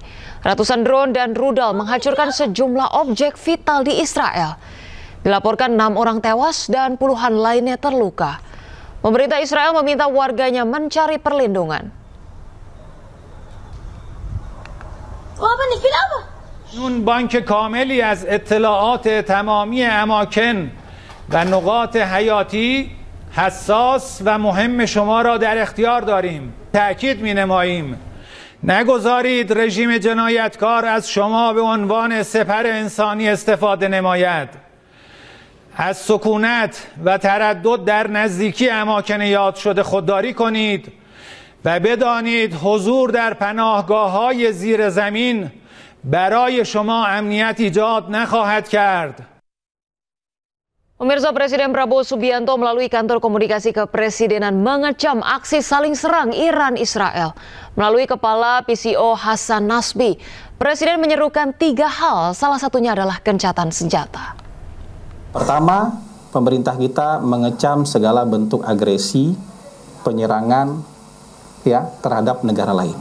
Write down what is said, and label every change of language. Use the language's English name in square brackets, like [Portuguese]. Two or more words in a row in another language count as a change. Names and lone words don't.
[Indonesian] Ratusan drone dan rudal menghancurkan sejumlah objek vital di Israel. Dilaporkan 6 orang tewas dan puluhan lainnya terluka. Pemerintah Israel meminta warganya mencari perlindungan. [Persian] اون بانک کاملی از اطلاعات تمامی اماکن و نقاط حیاتی حساس و مهم شما را در اختیار داریم. تأکید می‌نماییم نگذارید رژیم جنایتکار از شما به عنوان سپر انسانی استفاده نماید. از سکونت و تردد در نزدیکی اماکن یاد شده خودداری کنید و بدانید حضور در پناهگاه‌های زیر زمین برای شما امنیت ایجاد نخواهد کرد. [Indonesian] Pemirsa, Presiden Prabowo Subianto melalui kantor komunikasi kepresidenan mengecam aksi saling serang Iran-Israel. Melalui Kepala PCO Hasan Nasbi, Presiden menyerukan 3 hal, salah satunya adalah gencatan senjata. Pertama, pemerintah kita mengecam segala bentuk agresi, penyerangan terhadap negara lain.